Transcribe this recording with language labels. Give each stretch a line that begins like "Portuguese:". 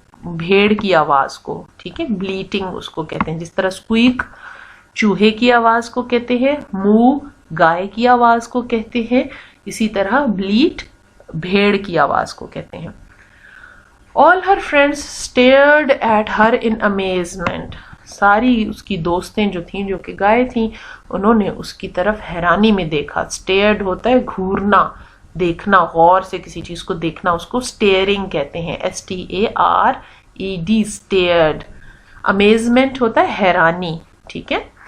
Urdu: بھیڑ کی آواز کو, ٹھیک ہے, بلیٹنگ اس کو کہتے ہیں. جس طرح اسکویک چوہے کی آواز کو کہتے ہیں, مو گائے کی آواز کو کہتے ہیں, اسی طرح بلیٹ بھیڑ کی آواز کو کہتے ہیں.
English: All her friends stared at her in amazement.
Urdu: ساری اس کی دوستیں جو تھیں, جو کہ گائے تھیں, انہوں نے اس کی طرف حیرانی میں دیکھا. stared ہوتا ہے گھورنا, دیکھنا, غور سے کسی چیز کو دیکھنا, اس کو staring کہتے ہیں, stared, stared. amazement ہوتا ہے حیرانی, ٹھیک ہے.